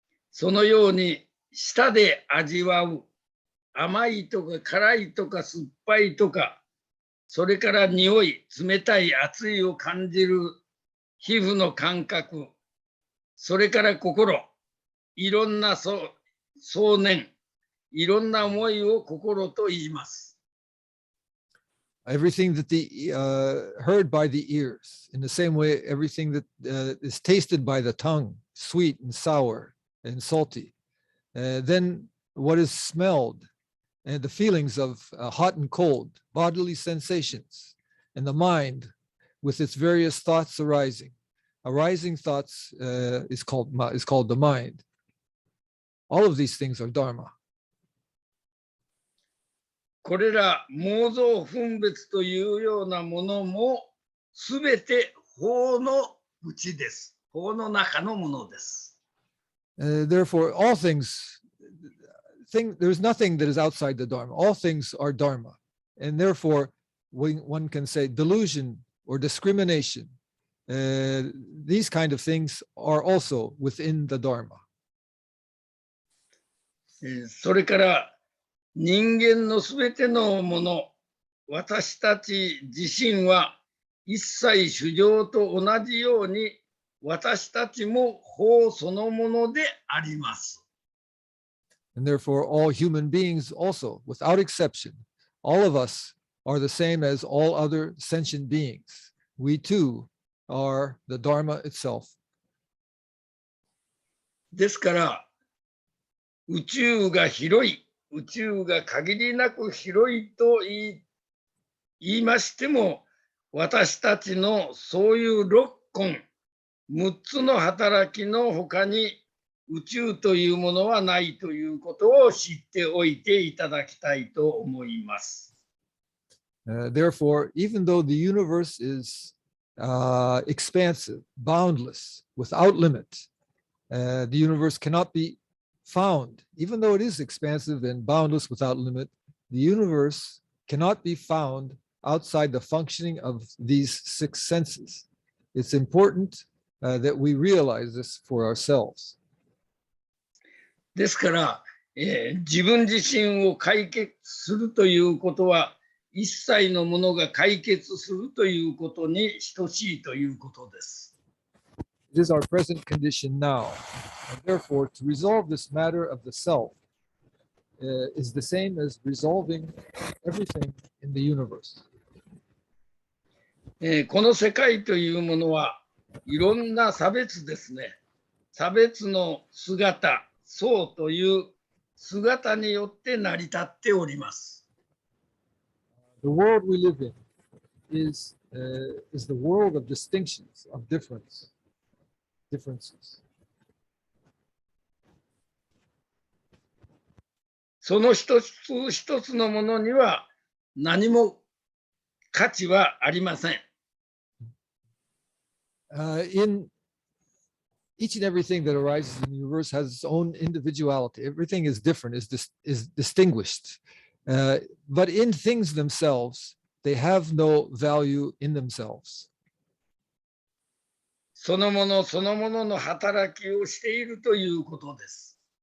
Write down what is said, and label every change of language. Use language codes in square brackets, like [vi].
[ja] そのように舌で味わう甘いとか辛いとか酸っぱいとか、それから匂い、冷たい、熱いを感じる皮膚の感覚、それから心、いろんな想念、いろんな思いを心と言います。 [en] Everything that heard by the ears, in the same way, everything that is tasted by the tongue, sweet and sour and salty. Then what is smelled, and the feelings of hot and cold, bodily sensations, and the mind with its various thoughts arising. Arising thoughts is called the mind. All of these things are Dharma. [ja] これら妄想分別というようなものもすべて法のうちです。法の中のものです。 [en] Therefore, all things, there's nothing that is outside the Dharma. All things are Dharma. And therefore, one can say delusion or discrimination, these kind of things are also within the Dharma. [ja] それから人間のすべてのもの、私たち自身は一切衆生と同じように私たちも法そのものであります。 [en] And therefore, all human beings also, without exception, all of us are the same as all other sentient beings. We too are the Dharma itself. [ja] ですから、宇宙が広い、宇宙が限りなく広いと言いましても、私たちのそういう6根、6つの働きのほかに宇宙というものはないということを知っておいていただきたいと思います。 [en] Therefore, even though the universe is expansive, boundless, without limit, the universe cannot be found. Even though it is expansive and boundless without limit, the universe cannot be found outside the functioning of these 6 senses. It's important that we realize this for ourselves. [ja] ですから、自分自身を解決するということは、一切のものが解決するということに等しいということです。 [en] It is our present condition now, and therefore to resolve this matter of the self is the same as resolving everything in the universe. [ja] この世界というものはいろんな差別ですね。差別の姿、相という姿によって成り立っております。 [en] The world we live in is the world of distinctions, of differences. [ja] その一つ一つのものには何も価値はありません。 [en] In each and everything that arises in the universe has its own individuality. Everything is different, is distinguished. But in things themselves, they have no value in themselves. [ja] そのものそのものの働きをしているということです。